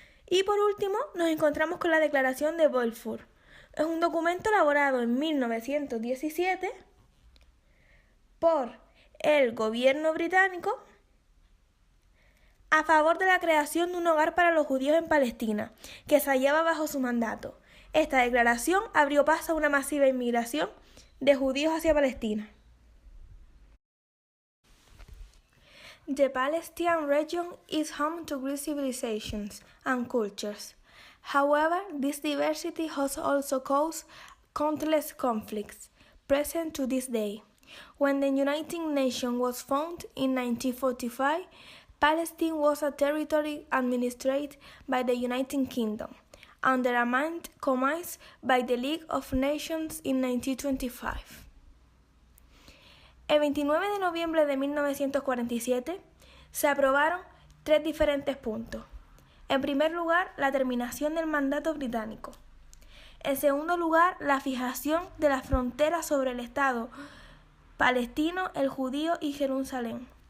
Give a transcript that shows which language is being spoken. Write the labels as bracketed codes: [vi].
[es] Y por último, nos encontramos con la Declaración de Balfour. Es un documento elaborado en 1917 por el gobierno británico a favor de la creación de un hogar para los judíos en Palestina, que se hallaba bajo su mandato. Esta declaración abrió paso a una masiva inmigración de judíos hacia Palestina. [en] The Palestinian region is home to great civilizations and cultures. However, this diversity has also caused countless conflicts, present to this day. When the United Nations was founded in 1945, Palestine was a territory administered by the United Kingdom, under a command by the League of Nations in 1925. [es] El 29 de noviembre de 1947 se aprobaron 3 diferentes puntos. En primer lugar, la terminación del mandato británico. En segundo lugar, la fijación de las fronteras sobre el Estado palestino, el judío y Jerusalén.